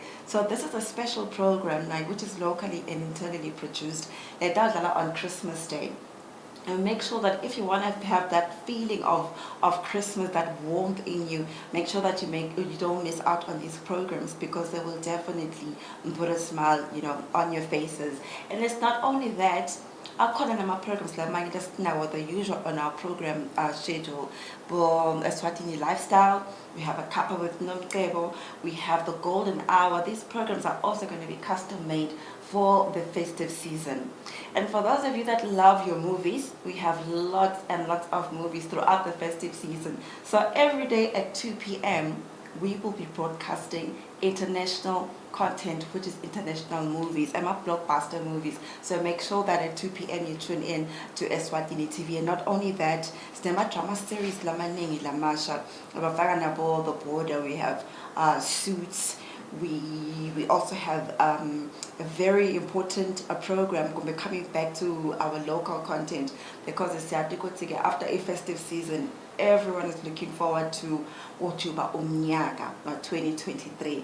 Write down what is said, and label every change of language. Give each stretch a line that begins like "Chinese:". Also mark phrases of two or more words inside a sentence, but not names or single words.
English: So this is a special program which is locally and internally produced on Christmas Day. And make sure that if you want to have that feeling of Christmas, that warmth in you, make sure that you don't miss out on these programs, because they will definitely put a smile, on your faces. And it's not only that,
Swati: Akhona nama-programs lamanye lesinawo
English: the usual on our program schedule. Eswatini Lifestyle, we have a Kappa with Nomcebo, we have the Golden Hour. These programs are also going to be custom made for the festive season. And for those of you that love your movies, we have lots and lots of movies throughout the festive season. So every day at 2 p.m. we will be broadcasting international content, which is international movies and blockbuster movies. So make sure that at 2 p.m. you tune in to Eswatini TV. And not only that, cinema drama series
Swati: lamaningi lamasha. Abafaka nabo
English: The Border. We have Suits. We also have a very important program coming back to our local content, because it's after a festive season. Everyone is looking forward to Otuba Umnyaga 2023.